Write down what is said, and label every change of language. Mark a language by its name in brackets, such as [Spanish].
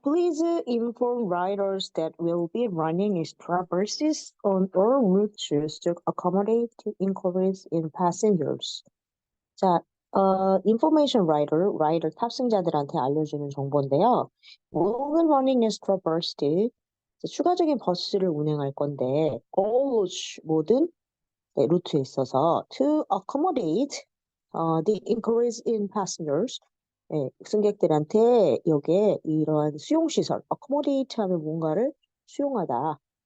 [English] Please inform riders that we'll be running extra buses on all routes to accommodate increase in passengers. [Korean] 자, [English] information rider, [Korean] 라이더 탑승자들한테 알려주는 정보인데요. [English] We'll be running extra bus. [Korean] 추가적인 버스를 운행할 건데, all 모든 네, 루트에 있어서 [English] to accommodate the increase in passengers. [Korean] 네, 승객들한테 여기에 이러한 수용시설, accommodate 하면 뭔가를 수용하다.